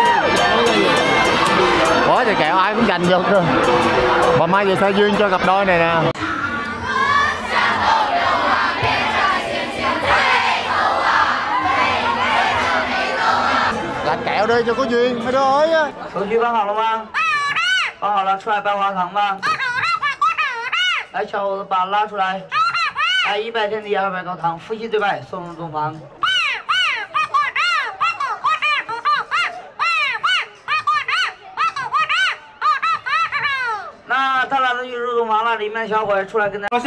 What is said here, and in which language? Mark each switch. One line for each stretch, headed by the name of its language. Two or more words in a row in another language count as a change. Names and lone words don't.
Vietnamese: Quá trời kẹo, ai cũng giành giật rồi. Bà Mai vừa xe duyên cho cặp đôi này nè. Làm kẹo đi cho có duyên, mấy đứa ơi á.
Chinese: 手续办好了吗？办好了，出来掰花糖吧。来，小伙子把拉出来。来，100天的200高糖，夫妻对拜，送入洞房。那他俩都去入洞房了，里面小伙出来跟他。